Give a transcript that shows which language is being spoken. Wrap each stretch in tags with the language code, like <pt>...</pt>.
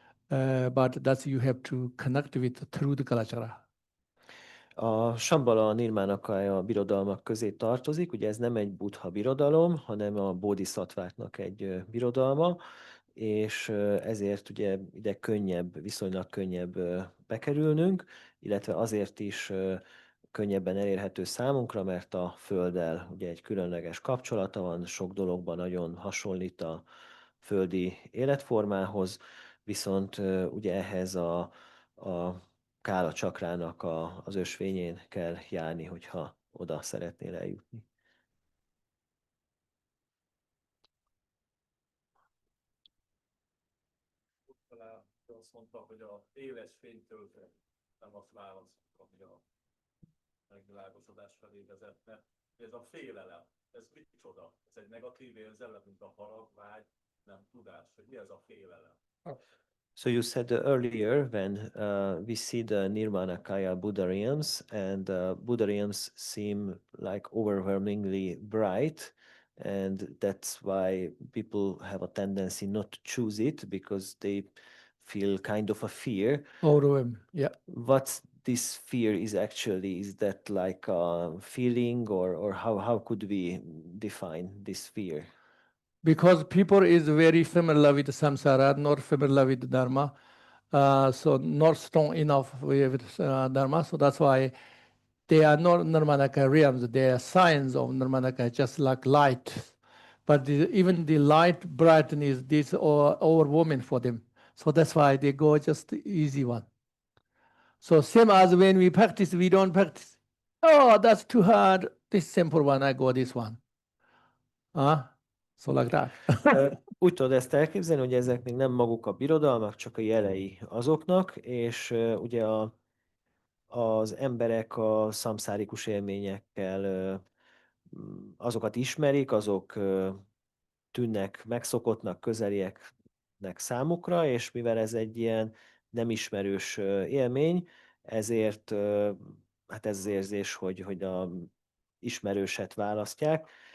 <en>But that's you have to connect with through the Kalachara.</en> <hu>A Shambhala a Nirmanakaya birodalmak közé tartozik, ugye ez nem egy buddha birodalom, hanem a bodhisattváknak egy birodalma, és ezért ugye ide viszonylag könnyebb bekerülnünk, illetve azért is könnyebben elérhető számunkra, mert a Földdel ugye egy különleges kapcsolata van, sok dologban nagyon hasonlít a földi életformához, viszont ugye ehhez a Kála csakrának az ösvényén kell járni, hogyha oda szeretnél eljutni. Azt mondta, hogy a éles fénytől nem azt választjuk, ami a megvilágosodás felé vezetne. Ez a félelem, ez micsoda? Ez egy negatív érzelem, mint a harag, vágy, nem tudás, hogy mi ez a félelem?</hu> <en>So you said earlier when we see the Nirmanakaya Buddha realms, and Buddha realms seem like overwhelmingly bright, and that's why people have a tendency not to choose it because they feel kind of a fear. Overwhelm, yeah. What this fear is actually? Is that like a feeling, or how could we define this fear? Because people is very familiar with samsara, not familiar with dharma, so not strong enough with dharma. So that's why they are not Nirmanakaya realms. They are signs of Nirmanakaya, just like light. But even the light brightness, this overwhelming for them. So that's why they go just the easy one. So same as when we practice, we don't practice. Oh, that's too hard. This simple one, I go this one. So like that.</en> <hu>Úgy tudod ezt elképzelni, hogy ezek még nem maguk a birodalmak, csak a jelei azoknak, és ugye az emberek a szamszárikus élményekkel azokat ismerik, azok tűnnek megszokottnak, közelieknek számukra, és mivel ez egy ilyen nem ismerős élmény, ezért hát ez az érzés, hogy a ismerőset választják.</hu>